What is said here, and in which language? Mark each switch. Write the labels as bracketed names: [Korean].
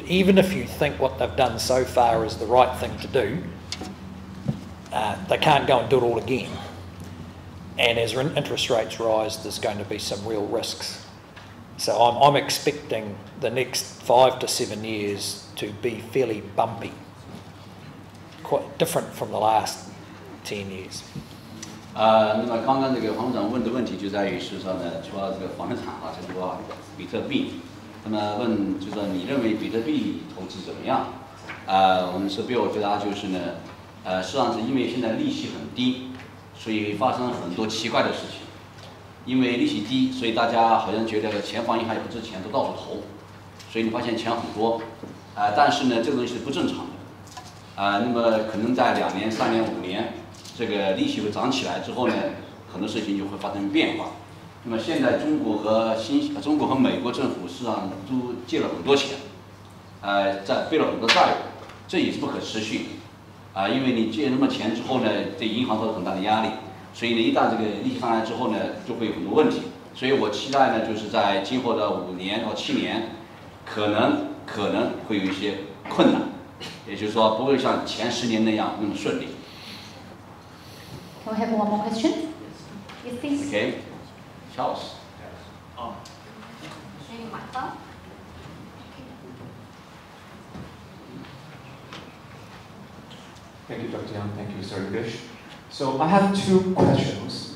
[English] Even if you think what they've done so far is the right thing to do, they can't go and do it all again. And as interest rates rise, there's going to be some real risks. So I'm expecting the next 5 to 7 years to be fairly bumpy, quite different from the last 10 years. [Chinese] 那么刚刚这个黄会长问的问题就在于是说呢，除了这个房地产这个比特币，那么问就是说你认为比特币投资怎么样？我们是Bill回答就是呢，实际上是因为现在利息很低，所以发生很多奇怪的事情。因为利息低，所以大家好像觉得钱放银行也不值钱，都到处投，所以你发现钱很多，但是呢，这个东西是不正常的，那么可能在2年、3年、5年。这个利息会涨起来之后呢，很多事情就会发生变化。那么现在中国和美国政府实际上都借了很多钱，背了很多债务，这也是不可持续的，因为你借那么钱之后呢，对银行造成很大的压力，所以呢，一旦这个利息上来之后呢，就会有很多问题。所以我期待呢，就是在今后的5年到7年，可能会有一些困难，也就是说不会像前10年那样那么顺利。 [English] Can we have one more question? Yes, please. Okay. Charles. Thank you, Dr. Yang. Thank you, Sir English. So I have 2 questions.